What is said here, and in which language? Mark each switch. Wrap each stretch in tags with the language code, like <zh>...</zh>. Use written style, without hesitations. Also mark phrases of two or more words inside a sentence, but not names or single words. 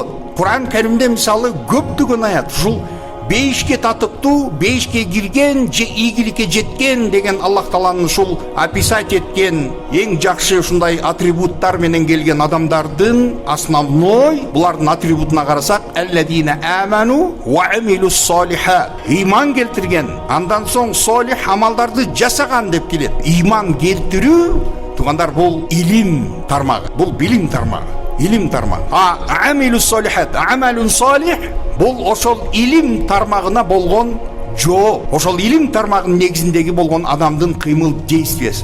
<ky>Кур'ан Каримде мисалы көптөгөн аят ушул бейишке татыптуу, бейишке кирген, же ийгиликке жеткен деген Аллах Тааланын ушул описать эткен эң жакшы ушундай атрибуттар менен келген адамдардын основной, булардын атрибутуна карасак,</ky> <ar>الذين آمنوا وعملوا الصالحات.</ar> <ky>Иман келтирген, андан соң солих амалдарды жасаган деп келет. Иман келтирүү, туугандар, бул илим тармагы, бул билим тармагы. Илим тармагы.</ky> <ar>عملوا الصالحات، عمل صالح,</ar> <ky>бул ошол илим тармагына болгон жоо, ошол илим тармагынын негизиндеги болгон адамдын кыймыл действиясы.</ky>